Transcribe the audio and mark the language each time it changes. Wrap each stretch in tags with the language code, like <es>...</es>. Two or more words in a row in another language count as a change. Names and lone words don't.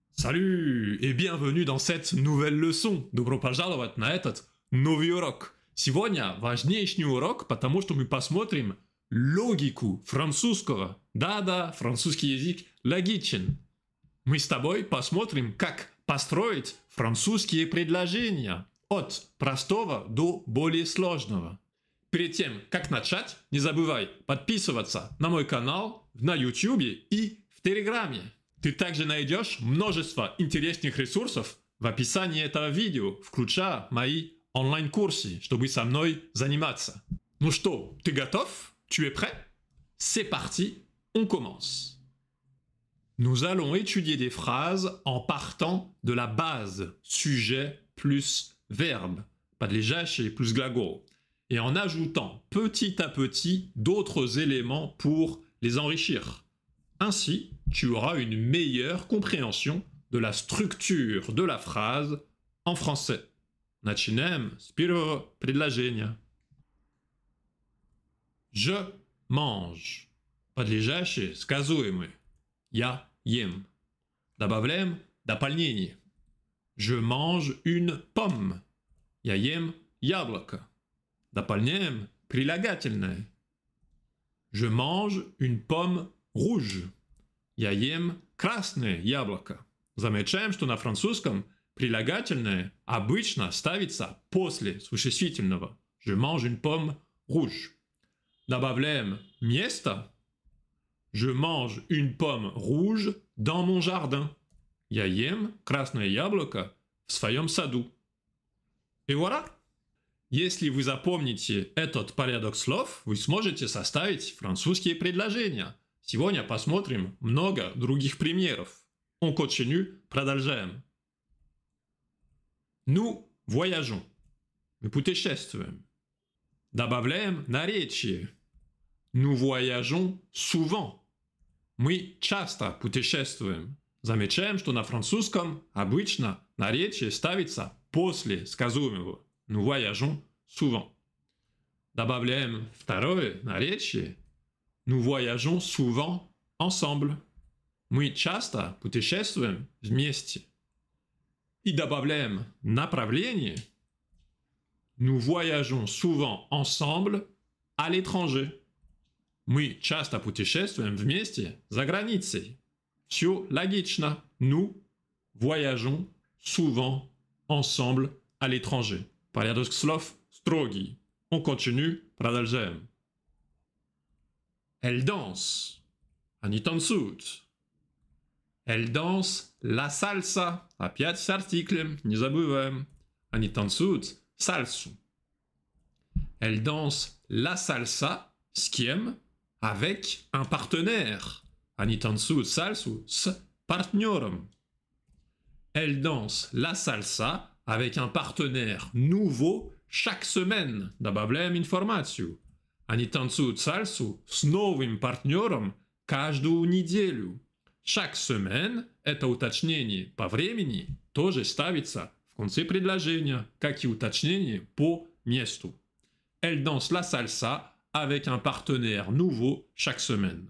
<fr>Salut et bienvenue dans cette nouvelle leçon.</fr> <ru>Добро пожаловать на этот новый урок. Сегодня важнейший урок, потому что мы посмотрим логику французского. Да-да, французский язык логичен. Мы с тобой посмотрим, как построить французские предложения от простого до более сложного. Перед тем, как начать, не забывай подписываться на мой канал на YouTube и в Телеграме. Ты также найдешь множество интересных ресурсов в описании этого видео, включая мои онлайн-курсы, чтобы со мной заниматься. Ну что, ты готов?</ru> <fr>Tu es prêt? C'est parti, on commence. Nous allons étudier des phrases en partant de la base, sujet plus verbe, подлежащее plus глагол, et en ajoutant petit à petit d'autres éléments pour les enrichir. Ainsi, tu auras une meilleure compréhension de la structure de la phrase en français.</fr> <ru>Начинаем с первого предложения.</ru> <fr>Je mange.</fr> <ru>Подлежащее сказуемое. Я ем. Добавляем дополнение.</ru> <fr>Je mange une pomme.</fr> <ru>Я ем яблоко. Дополняем прилагательное.</ru> <fr>Je mange une pomme rouge.</fr> <ru>Я ем красное яблоко. Замечаем, что на французском прилагательное обычно ставится после существительного.</ru> <fr>Je mange une pomme rouge.</fr> <ru>Добавляем место.</ru> <fr>Je mange une pomme rouge dans mon jardin.</fr> <ru>Я ем красное яблоко в своем саду. И voilà! Если вы запомните этот порядок слов, вы сможете составить французские предложения. Сегодня посмотрим много других примеров.</ru> <fr>On continue, продолжаем. Nous voyageons.</fr> <ru>Мы путешествуем. Добавляем наречие.</ru> <fr>Nous voyageons souvent.</fr> <ru>Мы часто путешествуем. Замечаем, что на французском обычно наречие ставится после сказуемого.</ru> <fr>Nous voyageons souvent.</fr> <ru>Добавляем второе наречие.</ru> <fr>Nous voyageons souvent ensemble.</fr> <ru>Мы часто путешествуем вместе. И добавляем направление.</ru> <fr>Nous voyageons souvent ensemble à l'étranger.</fr> <ru>Мы часто путешествуем вместе за границей. Все логично.</ru> <fr>Nous voyageons souvent ensemble à l'étranger.</fr> <ru>Порядок слов строгий.</ru> <fr>On continue, продолжаем. Elle danse.</fr> <ru>Они танцуют.</ru> <fr>Elle danse la salsa.</fr> <ru>Опять с артиклем, не забываем. Они танцуют сальсу.</ru> <fr>Elle danse la salsa.</fr> <ru>С кем?</ru> <fr>Avec un partenaire.</fr> <ru>Они танцуют сальсу с партнером.</ru> <fr>Elle danse la salsa avec un partenaire nouveau chaque semaine.</fr> <ru>Добавляем информацию. Они танцуют сальсу с новым партнером каждую неделю.</ru> <fr>Chaque semaine –</fr> <ru>это уточнение по времени, тоже ставится в конце предложения, как и уточнение по месту.</ru> <fr>Elle danse la salsa avec un partenaire nouveau chaque semaine.</fr>